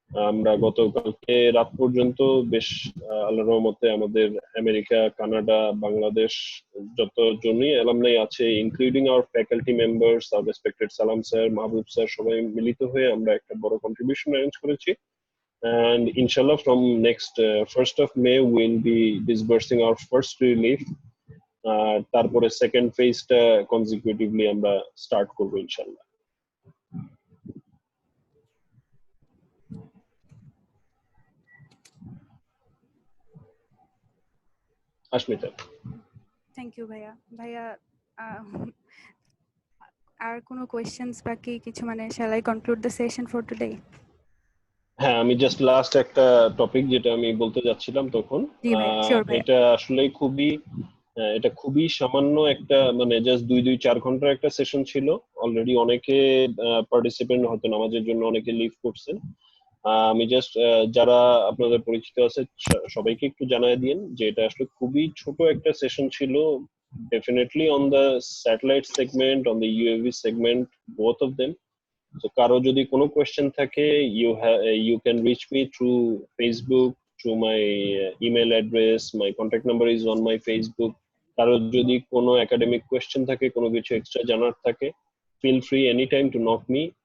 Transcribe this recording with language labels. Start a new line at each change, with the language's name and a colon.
Bangla: আমরা গতকালকে রাত পর্যন্ত বেশ আল্লাহর রহমতে আমাদের আমেরিকা, কানাডা, বাংলাদেশ যতজনই অ্যালামনাই আছে, including hour faculty members, hour respected সালাম স্যার, মাহবুব স্যার, সবাই মিলিত হয়ে আমরা একটা বড় কন্ট্রিবিউশন অ্যারেঞ্জ করেছি।
English: And inshallah, from next 1st of May, we'll be disbursing our first relief.
Bangla: তারপরে সেকেন্ড ফেজটা কনজিকিউটিভলি আমরা স্টার্ট করবো ইনশাল্লাহ। আশমিতা, থ্যাংক ইউ ভাইয়া। ভাইয়া, আর কোনো কোয়েশ্চেনস বাকি কিছু, মানে
English: shall I conclude the session for today?
Bangla: হ্যাঁ, আমি জাস্ট লাস্ট একটা টপিক যেটা আমি বলতে যাচ্ছিলাম তখন, জি ভাই, শিওর ভাই। এটা আসলে এটা খুবই সামান্য একটা, মানে জাস্ট 2-4 ঘন্টার একটা সেশন ছিল। অলরেডি অনেকে পার্টিসিপেন্ট হয়তো নামাজের জন্য অনেকে লিভ করছেন। আমি জাস্ট যারা আপনাদের পরিচিত আছে সবাইকে একটু জানাই দিন যে এটা আসলে খুবই ছোট একটা সেশন ছিল, definitely on the satellite segment, on the UAV segment, both of them. তো কারো যদি কোনো কোয়েশ্চেন থাকে,
English: you can reach me through Facebook, through my email address, my contact number is on my Facebook.
Bangla: কারো যদি কোনো academic question থাকে, কোনো কিছু এক্সট্রা জানার থাকে,
English: feel free anytime to knock me.